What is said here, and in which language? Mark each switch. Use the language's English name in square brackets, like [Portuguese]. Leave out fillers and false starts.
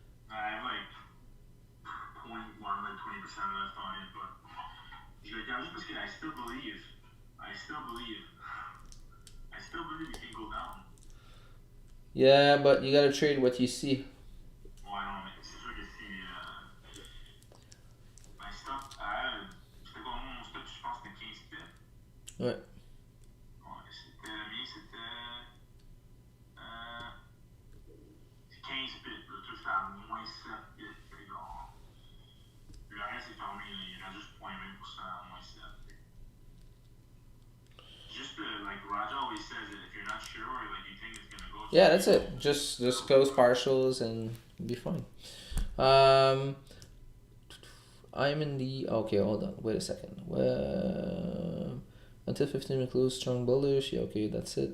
[English] I have like 0.1, like 20% left on it, but I'm just kidding. I still believe it can go down. Yeah, but you gotta trade what you see. Well, I don't know. [French] C'est sûr que si [English] my stop, [French] c'était quoi mon stop, je pense que c'était 15 pips. Ouais. Ouais, c'était le mien, c'était 15 pips. Le truc c'était à moins 7 pips. Le reste est fermé, il reste juste 0.20% à moins 7. [English] Just like Raja always says, that if you're not sure or like you think it's gonna go, Yeah, that's it. Just close partials and be fine. I'm in the okay. Hold on. Wait a second. Until 15 we close strong bullish. Yeah, okay, that's it.